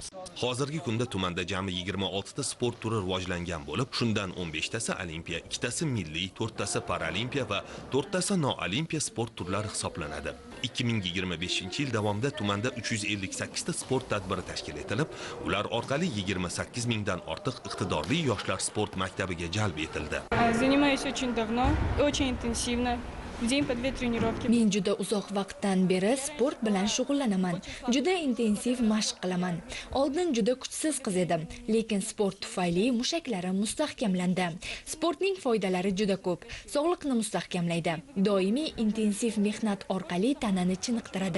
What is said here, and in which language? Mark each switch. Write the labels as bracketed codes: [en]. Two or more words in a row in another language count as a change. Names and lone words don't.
[uz] Hozirgi kunda tumanda jami 26 ta sport turi rivojlangan bo'lib, shundan 15 tasi olimpiya, 2 tasi milliy, 4 tasi paralimpiya va 4 tasi noolimpiya sport turlari hisoblanadi. 2025-yil davomida tumanda 358 ta sport tadbiri tashkil etilib, ular orqali 28 mingdan ortiq iqtidorli yoshlar sport maktabiga jalb etildi. [ru] Занимаюсь очень давно, очень интенсивно. В день по 2 тренировки. [uz] Men juda uzoq vaqtdan beri sport bilan shug'ullanaman. Juda intensiv mashq qilaman. Oldin juda kuchsiz qiz edim, lekin sport tufayli mushaklarim mustahkamlandi. Sportning foydalari juda ko'p. Sog'liqni mustahkamlaydi. Doimiy intensiv mehnat orqali tanani chiniqtiradi.